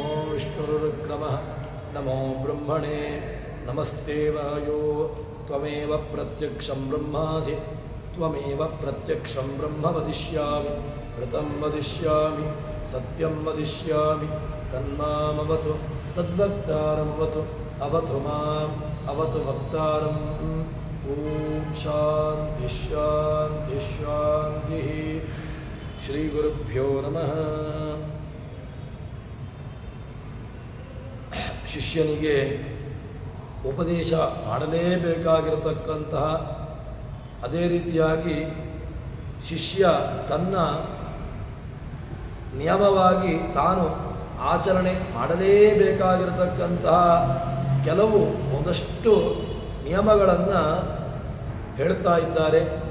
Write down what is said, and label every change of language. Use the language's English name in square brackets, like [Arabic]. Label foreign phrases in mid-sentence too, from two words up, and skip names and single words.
[Sanskrit] विष्णुरुक्रमः नमो ब्रह्मणे नमस्ते वायो त्वमेव प्रत्यक्षं ब्रह्मासि त्वमेव प्रत्यक्षं ब्रह्म वदिष्यामि ऋतं वदिष्यामि सत्यं वदिष्यामि तन्मामवतु तद्वक्तारमवतु अवतु माम् अवतु वक्तारम् ॐ शान्ति शान्ति शान्तिः श्रीगुरुभ्यो नमः [Kannada] ಶಿಷ್ಯನಿಗೆ ಉಪದೇಶ ಮಾಡಲೇಬೇಕಾಗಿರತಕ್ಕಂತಹ ಅದೇ ರೀತಿಯಾಗಿ ಶಿಷ್ಯ ತನ್ನ ನಿಯಮವಾಗಿ ತಾನು ಆಚರಣೆ ಮಾಡಲೇಬೇಕಾಗಿರತಕ್ಕಂತಹ ಕೆಲವು ಒಂದಷ್ಟು ನಿಯಮಗಳನ್ನು ಹೇಳ್ತಾ ಇದ್ದಾರೆ.